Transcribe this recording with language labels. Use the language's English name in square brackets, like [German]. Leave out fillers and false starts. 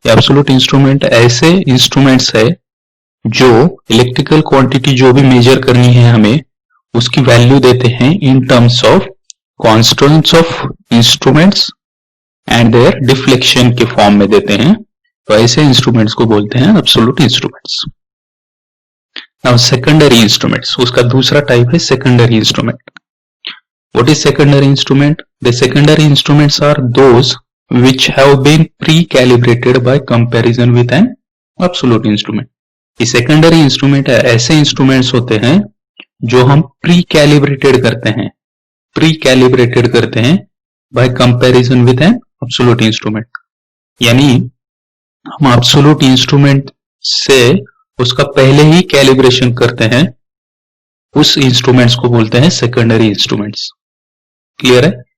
[Hindi] Absolute instrument ऐसे instruments है जो इलेक्ट्रिकल क्वांटिटी जो भी मेजर करनी है हमें उसकी वैल्यू देते हैं [English] in terms of constants of instruments and their deflection [Hindi] के फॉर्म में देते हैं, तो ऐसे इंस्ट्रूमेंट्स को बोलते हैं absolute instruments. Now secondary instruments, उसका दूसरा टाइप है secondary instrument. [English] What is secondary instrument? The secondary instruments are those which have been pre-calibrated by comparison with an absolute instrument। [Hindi] ये सेकेंडरी इंस्ट्रूमेंट ऐसे इंस्ट्रूमेंट्स होते हैं जो हम प्री कैलिब्रेटेड करते हैं [English] By comparison with an absolute instrument. [Hindi] यानी हम एब्सोल्यूट इंस्ट्रूमेंट से उसका पहले ही कैलिब्रेशन करते हैं, उस इंस्ट्रूमेंट्स को बोलते हैं सेकेंडरी इंस्ट्रूमेंट्स। क्लियर है?